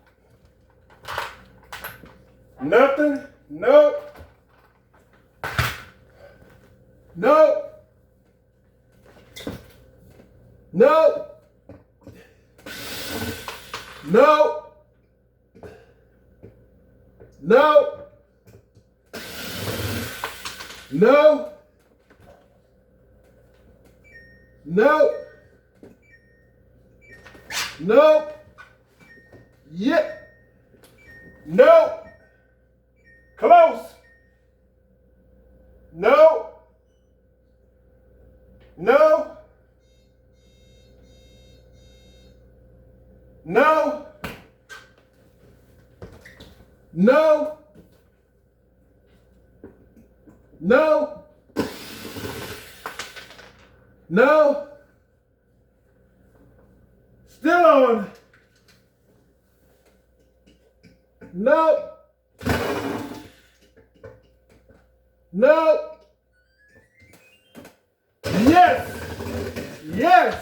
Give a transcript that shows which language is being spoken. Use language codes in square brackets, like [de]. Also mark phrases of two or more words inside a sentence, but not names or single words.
[en] Nothing. Nope. Nope. Nope. Nope. Nope. No. No. No. Yeah. No. Close. No. No. No. No. No. No. Still on. No. No. Yes. Yes.